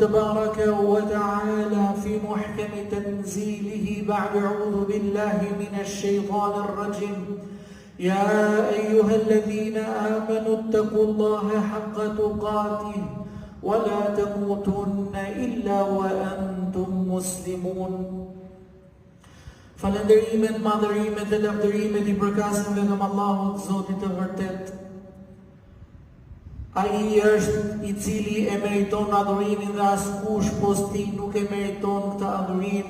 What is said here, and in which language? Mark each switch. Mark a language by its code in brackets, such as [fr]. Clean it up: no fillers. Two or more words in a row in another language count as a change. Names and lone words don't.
[ar] تبارك وتعالى في محكم تنزيله بعد أعوذ بالله من الشيطان الرجيم يا أيها الذين آمنوا اتقوا الله حق تقاته ولا تموتن إلا وأنتم مسلمون [sq] Falënderimet, madhërimet dhe lavdërimet I përkasin vetëm Allahut, Zotit të vërtet. Ai është I cili e meriton adhurimin dhe askush pos Tij nuk e meriton këtë adhurim.